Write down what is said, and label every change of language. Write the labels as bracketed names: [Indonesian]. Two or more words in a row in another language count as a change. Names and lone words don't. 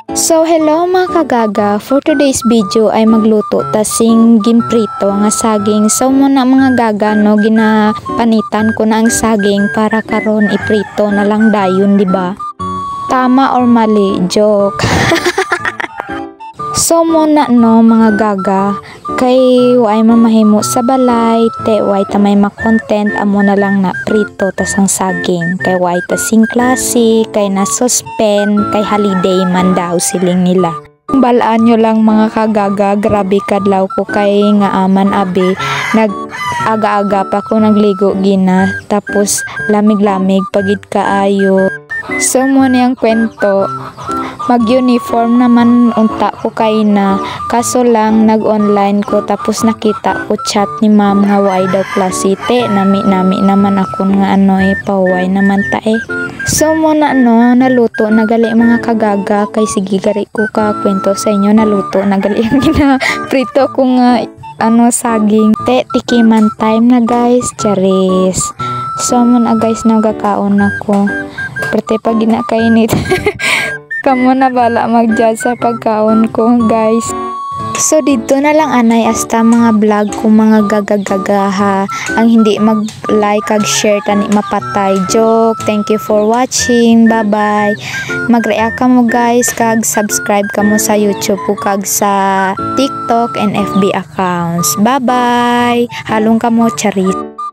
[Hiligaynon] So hello mga kagaga, [English] for today's video [Hiligaynon] ay magluto tasing gimprito nga saging. So muna mga gaga no, ginapanitan ko na ang saging para karon iprito na lang dayon, di ba? Tama or mali? Joke. So muna no mga gaga, kay way mamahimo sa balay, te way tamay makontent amo na lang na prito tas ang saging. Kay way tasing klase, kay na suspend, kay holiday man daw siling nila. Balaan nyo lang mga kagaga, grabe kadlaw ko kay nga aman abi, nag-aga-aga pa ko nagligo gina, tapos lamig-lamig pagid kaayo. So muna yung kwento, mag-uniform naman unta ko kay na, kaso lang nag-online ko tapos nakita ko chat ni ma'am nga way daw klasite, nami naman ako nga paway naman ta eh. So muna no, naluto nagali mga kagaga, kay sige gari ko ka kwento sa inyo, naluto nagali ang prito ko nga saging. Te tikiman time na guys, charis. So muna guys, nagakaon ako. Perte pag ginakainit. Kamu na bala mag-judge sa pagkaon ko guys. So dito na lang anay hasta mga vlog ko mga gagagagaha. Ang hindi mag-like kag share tani mapatay. [English] Joke. Thank you for watching. Bye bye. [Hiligaynon] Mag-react ka mo guys kag subscribe ka mo sa YouTube ko kag sa TikTok [English] and FB accounts. Bye bye. [Hiligaynon] Halong ka mo charis.